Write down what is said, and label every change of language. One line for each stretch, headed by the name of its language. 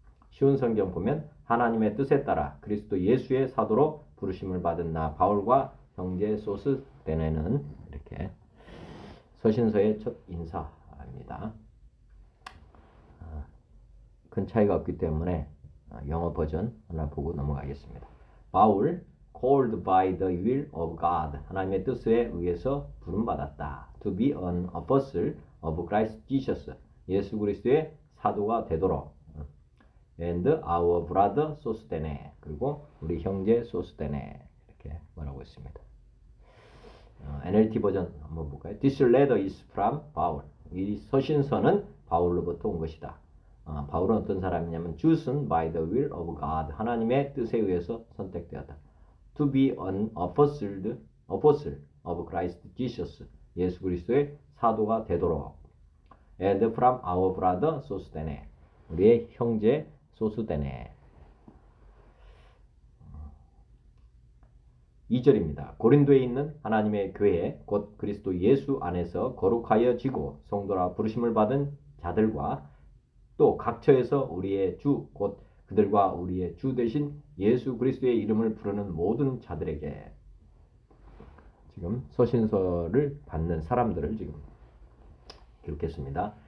Korean: 쉬운 성경 보면 하나님의 뜻에 따라 그리스도 예수의 사도로 부르심을 받은 나 바울과 형제 소스데네는 이렇게 서신서의 첫 인사입니다. 큰 차이가 없기 때문에 영어 버전 하나 보고 넘어가겠습니다.
English: 바울 called by the will of God
Korean: 하나님의 뜻에 의해서 부름받았다.
English: To be an apostle of Christ Jesus
Korean: 예수 그리스도의 사도가 되도록
English: and our brother
Korean: 소스데네 그리고 우리 형제 소스데네 이렇게 말하고 있습니다. NLT 버전 한번 볼까요?
English: This letter is from Paul.
Korean: 이 서신서는 바울로부터 온 것이다. 바울은 어떤 사람이냐면
English: chosen by the will of God
Korean: 하나님의 뜻에 의해서 선택되었다.
English: To be an apostle of Christ Jesus
Korean: 예수 그리스도의 사도가 되도록
English: and from our brother
Korean: 소스데네 우리의 형제 소스데네 2절입니다. 고린도에 있는 하나님의 교회 곧 그리스도 예수 안에서 거룩하여지고 성도라 부르심을 받은 자들과 또 각처에서 우리의 주 곧 그들과 우리의 주 되신 예수 그리스도의 이름을 부르는 모든 자들에게 지금 서신서를 받는 사람들을 지금 기록했습니다.